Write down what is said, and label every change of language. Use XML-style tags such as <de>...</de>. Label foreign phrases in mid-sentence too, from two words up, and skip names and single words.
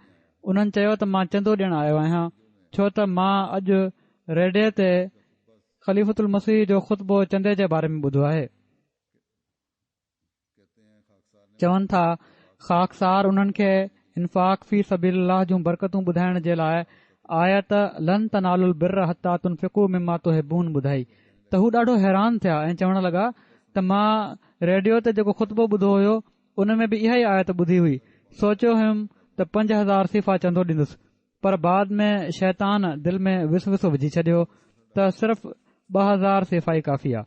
<sd>उन्हनि चयो त मां चंदो ॾियणु आयो आहियां छो त मां अॼु रेडियो ते ख़लीफ़तुल मसीह जो ख़ुतबो चंदे जे बारे में ॿुधो आहे। चवनि था ख़ाकसार उन्हनि खे</sd> <ar>إنفاق في سبيل الله</ar> <sd>जूं बरकतूं ॿुधाइण जे लाइ आयत</sd> <ar>لن تنالوا البر حتى تنفقوا مما تحبون</ar> <sd>ॿुधाई त हू ॾाढो हैरान थिया ऐं चवण लॻा त मां रेडियो ते जेको ख़ुतबो ॿुधो हुयो उन में बि इहा ई आयत ॿुधी हुई। सोचियो हुयुमि त 5000 सिफ़ा चंदो ॾींदुसि, पर बाद में शैतान दिलि में विस विझी छॾियो त सिर्फ़ 2000 सिफ़ा ई काफ़ी आहे।</sd>